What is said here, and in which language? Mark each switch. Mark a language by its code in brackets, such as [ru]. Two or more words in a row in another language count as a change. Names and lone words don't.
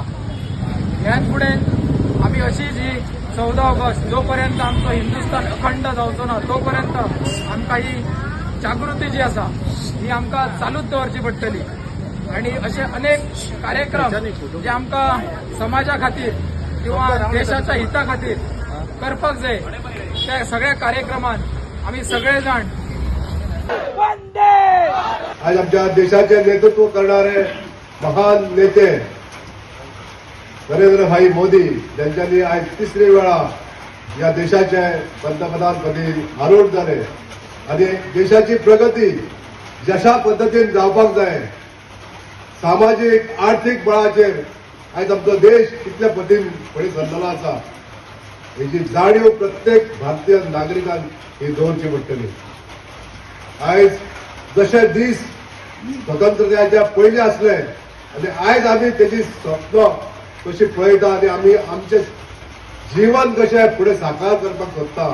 [kok] ह्याच फुडें आमी अशीच ही 14 ऑगस्ट जोपर्यंत आमचो हिंदुस्तान अखंड जावचो ना तोपर्यंत आमकां ही जागृती जी आसा ही आमकां चालूच दवरची पडटली आणि असे अनेक कार्यक्रम जे आमकां समाजा खातीर किंवा देशाच्या हिता खातीर करपाक जाय त्या सगळ्या कार्यक्रमांत आमी सगळे जाण आज आमच्या देशाचे नेतृत्व करणारे महान नेते नरेंद्र मोदी यांच्यानी आज तिसरी वेळा या देशाचे पंतप्रधानपदी आरूढ झाले आणि देशाची प्रगती जशा पद्धतीन जावपाक जाय सामाजिक आर्थिक बळाचेर आज आमचो देश कितल्या पद्धतीन फुडें सरलेलो आसा हेची जाणीव प्रत्येक भारतीय नागरिकान ही दवरची पडटली. आयज जशे दीस स्वतंत्रतेच्या पयलीं आसले आनी आयज आमी तेजी स्वप्न कशी पळयता आनी आमी आमचें जीवन कशें फुडें साकार करपाक सोदता.